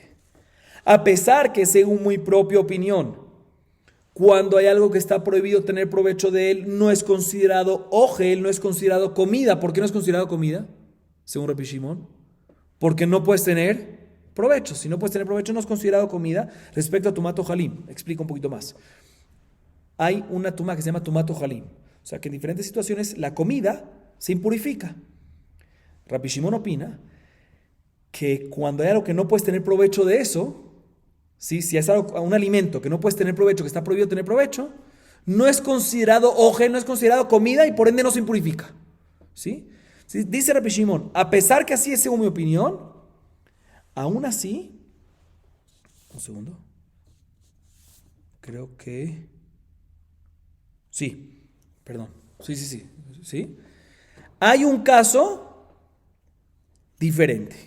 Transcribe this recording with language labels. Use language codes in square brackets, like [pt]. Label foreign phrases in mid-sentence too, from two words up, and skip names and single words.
[es] A pesar que según mi propia opinión, cuando hay algo que está prohibido tener provecho de él, no es considerado ojel, no es considerado comida. ¿Por qué no es considerado comida? Según Rabbi Shimon. Porque no puedes tener provecho. Si no puedes tener provecho, no es considerado comida. Respecto a [he] טומאת אוכלים, [es] explico un poquito más. Hay una tuma que se llama tumato halim. O sea que en diferentes situaciones la comida se impurifica. Rabbi Shimon opina que cuando hay algo que no puedes tener provecho de eso, ¿sí? Si es algo, un alimento que no puedes tener provecho, que está prohibido tener provecho, no es considerado oje, no es considerado comida y por ende no se impurifica. ¿Sí? ¿Sí? Dice Rabbi Shimon, a pesar que así es según mi opinión, aún así, un segundo, creo que, sí, perdón, sí, hay un caso diferente.